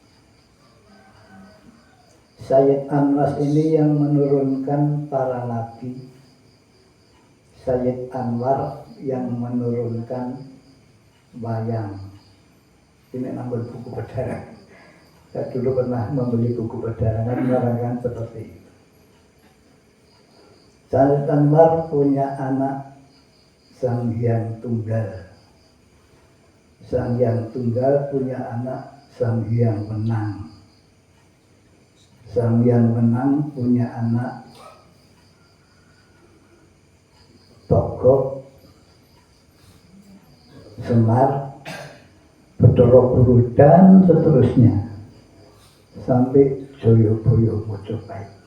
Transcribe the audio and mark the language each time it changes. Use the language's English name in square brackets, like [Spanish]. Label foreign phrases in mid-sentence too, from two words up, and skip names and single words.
[Indonesian] Sayyid Anwas ini yang menurunkan para nabi, Sayyid Anwar yang menurunkan wayang. Ini nambah buku berdarah. Saya dulu pernah membeli buku pedalangan menerangkan seperti itu. Said Anwar punya anak Sang Hyang Tunggal. Sang Hyang Tunggal punya anak Sang Hyang Menang. Sang Hyang Menang punya anak Togok, Semar, Bathara Guru dan seterusnya sampai Joyoboyo Mojopahit.